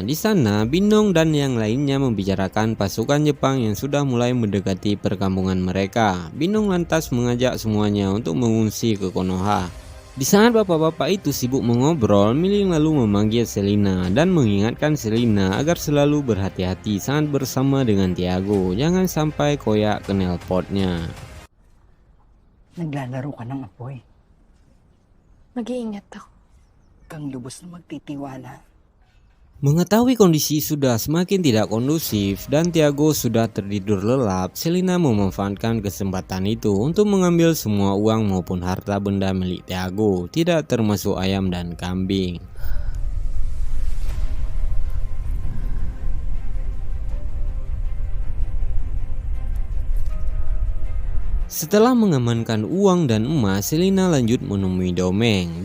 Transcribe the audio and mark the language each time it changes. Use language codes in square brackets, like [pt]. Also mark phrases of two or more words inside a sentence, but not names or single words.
[id] Di sana, Binong dan yang lainnya membicarakan pasukan Jepang yang sudah mulai mendekati perkampungan mereka. Binong lantas mengajak semuanya untuk mengungsi ke Konoha. Di saat bapak-bapak itu sibuk mengobrol, Miling lalu memanggil Selina dan mengingatkan Selina agar selalu berhati-hati saat bersama dengan Tiago. Jangan sampai koyak knalpotnya. [tl] Naglalaro ka ng apoy. Mag-iingat ako. Kang lubos na magtitiwala. [id] Mengetahui kondisi sudah semakin tidak kondusif dan Tiago sudah tertidur lelap, Selina memanfaatkan kesempatan itu untuk mengambil semua uang maupun harta benda milik Tiago, tidak termasuk ayam dan kambing. Setelah mengamankan uang dan emas, Selina lanjut menemui Domeng.